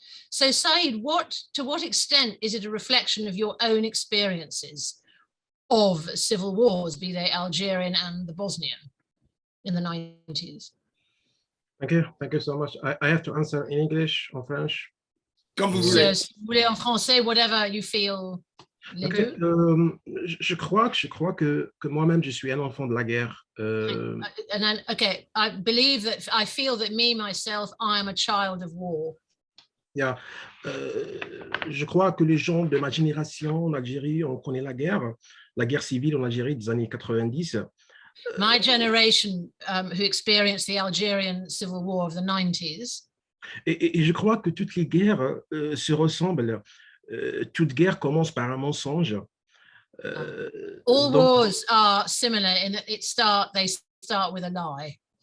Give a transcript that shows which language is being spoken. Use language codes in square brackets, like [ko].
[en] So Saïd, to what extent is it a reflection of your own experiences of civil wars, be they Algerian and the Bosnian in the 90s? Thank you so much. I have to answer in English or French. [fr] Comme vous [en] So, [fr] voulez. si vous voulez en français, [en] whatever you feel. Okay. [fr] Je crois que moi-même, je suis un enfant de la guerre. [en] I feel that me, myself, I am a child of war. Yeah. [fr] Je crois que les gens de ma génération en Algérie, on connaît la guerre civile en Algérie des années 90. [en] My generation who experienced the Algerian civil war of the 90s. [fr] Et je crois que toutes les guerres se ressemblent. Toute guerre commence par un mensonge. [en] All wars are similar in that they start with a lie.